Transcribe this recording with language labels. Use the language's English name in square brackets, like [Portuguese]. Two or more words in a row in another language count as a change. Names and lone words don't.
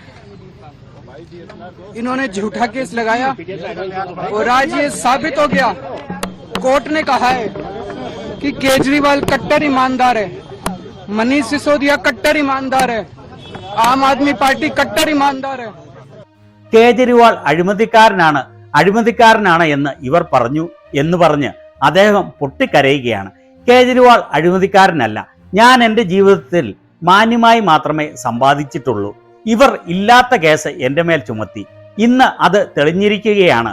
[Hindi] इन्होंने झूठा केस लगाया और आज ये साबित हो गया। कोर्ट ने कहा है कि केजरीवाल कट्टर ईमानदार है, मनीष सिसोदिया कट्टर ईमानदार है, आम आदमी पार्टी कट्टर ईमानदार है। [Malayalam] കേജ്രിവാൾ അഴിമതിക്കാരനാണ് എന്ന് ഇവർ പറഞ്ഞു എന്ന് പറഞ്ഞ് അദ്ദേഹം പൊട്ടിക്കരയുകയാണ്. കേജ്രിവാൾ അഴിമതിക്കാരനല്ല. ഞാൻ എൻ്റെ ജീവിതത്തിൽ മാന്യമായി മാത്രമേ സമ്പാദിച്ചിട്ടുള്ളൂ. ഇവർ ഇല്ലാത്ത കേസ് എൻ്റെ മേൽ ചുമത്തി. ഇന്ന് അത് തെളിഞ്ഞിരിക്കുകയാണ്.